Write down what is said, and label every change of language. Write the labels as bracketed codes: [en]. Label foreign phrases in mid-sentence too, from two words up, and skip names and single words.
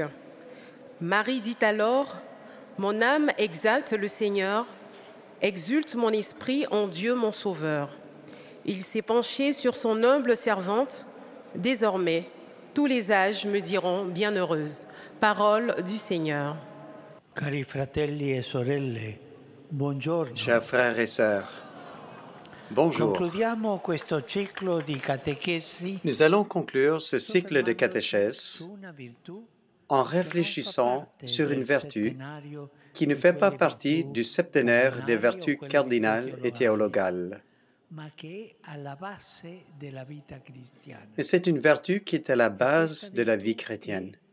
[fr] Marie dit alors : Mon âme exalte le Seigneur, exulte mon esprit en Dieu mon Sauveur. Il s'est penché sur son humble servante. Désormais, tous les âges me diront bienheureuse. Parole du Seigneur. [it] Cari fratelli e sorelle, buongiorno. [fr] Chers frères et sœurs, bonjour. [it] Concludiamo questo ciclo di catechesi [fr] Nous allons conclure ce cycle de catéchèse en réfléchissant sur une vertu qui ne fait pas partie du septénaire des vertus cardinales et théologales. Mais c'est une vertu qui est à la base de la vie chrétienne.